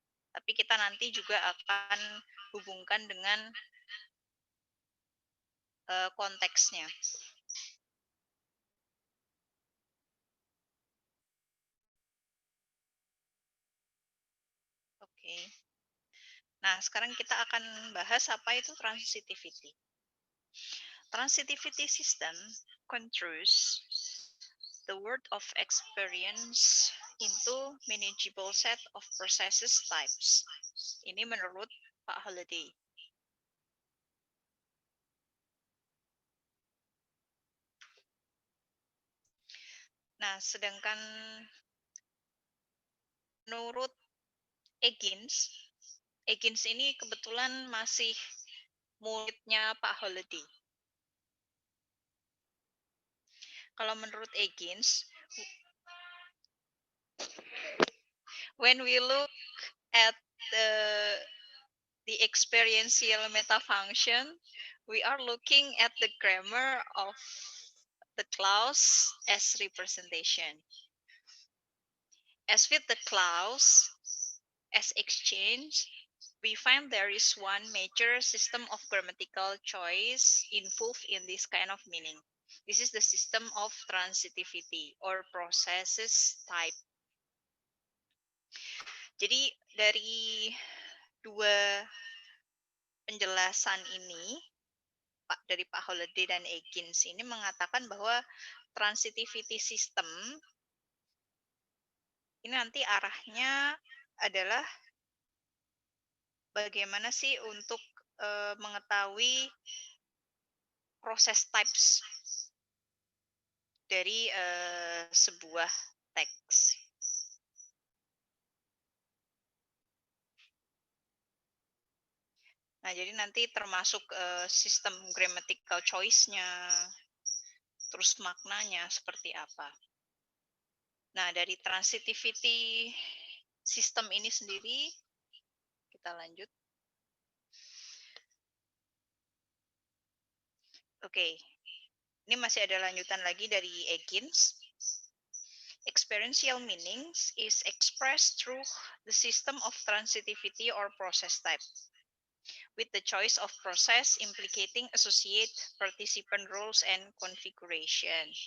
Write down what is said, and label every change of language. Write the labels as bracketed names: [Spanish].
[Indonesian] Tapi kita nanti juga akan hubungkan dengan konteksnya. Oke. Nah, sekarang kita akan bahas apa itu transitivity. [English] Transitivity system construes the world of experience into manageable set of processes types. [Indonesian] Ini menurut Pak Holiday. Nah, sedangkan menurut Eggins ini kebetulan masih muridnya Pak Holiday. Kalau menurut Eggins, [English] when we look at the experiential meta function, we are looking at the grammar of the clause as representation. As with the clause as exchange, we find there is one major system of grammatical choice involved in this kind of meaning. This is the system of transitivity or processes type. [Indonesian] Jadi dari dua penjelasan ini, dari Pak Holiday dan Eggins ini mengatakan bahwa transitivity system ini nanti arahnya adalah bagaimana sih untuk mengetahui proses types dari sebuah teks. Nah, jadi nanti termasuk sistem grammatical choice-nya, terus maknanya seperti apa. Nah, dari transitivity system ini sendiri, kita lanjut. Oke, ini masih ada lanjutan lagi dari Eggins. [English] Experiential meanings is expressed through the system of transitivity or process type, with the choice of process implicating associate participant roles and configuration.